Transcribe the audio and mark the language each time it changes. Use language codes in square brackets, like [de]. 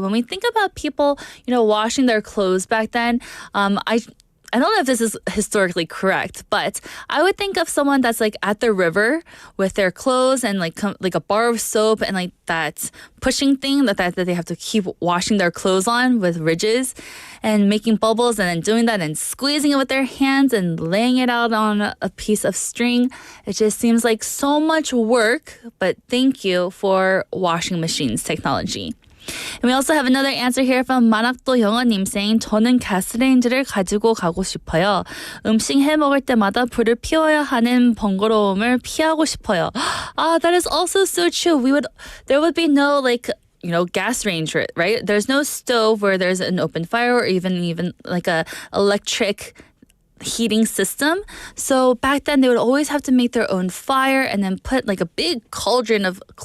[en] When we think about people, washing their clothes back then, I don't know if this is historically correct, but I would think of someone that's like at the river with their clothes and like a bar of soap and like that pushing thing that they have to keep washing their clothes on with ridges and making bubbles and then doing that and squeezing it with their hands and laying it out on a piece of string. It just seems like so much work, but thank you for washing machines technology. And we also have another answer here from 만학도 영어님 saying [ko] 저는 가스레인지를 가지고 가고 싶어요. 음식 해 먹을 때마다 불을 피워야 하는 번거로움을 피하고 싶어요. [en] That is also so true. There would be no gas range, right? There's no stove where there's an open fire or even like a electric heating system. So back then they would always have to make their own fire and then put like a big cauldron of